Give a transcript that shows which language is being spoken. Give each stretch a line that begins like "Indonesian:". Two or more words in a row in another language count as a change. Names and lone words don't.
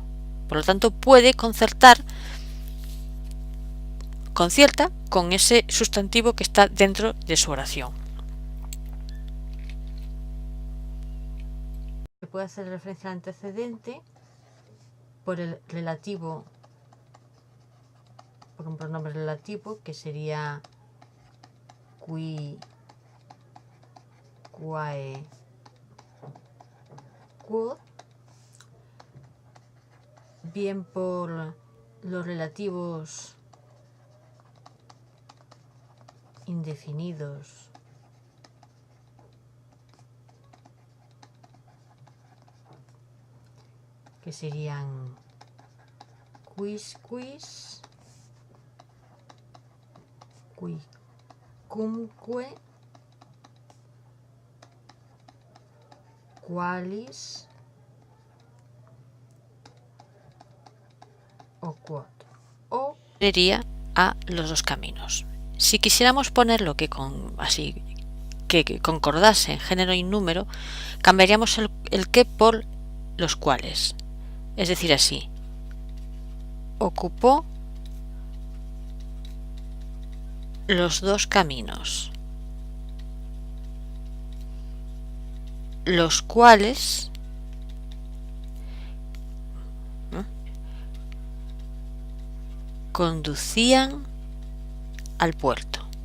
Spanish: Por lo tanto, puede concierta con ese sustantivo que está dentro de su oración. Se puede hacer referencia al antecedente por el relativo, por un pronombre relativo que sería qui,
Latin: quae, quod,
Spanish: bien por los relativos indefinidos que serían
Latin: quis, qui, cumque, qualis o quod,
Spanish: o Sería a los dos caminos. Si quisiéramos ponerlo que concordase en género y número, cambiaríamos el que por los cuales. Es decir, así, ocupó los dos caminos, los cuales conducían al puerto.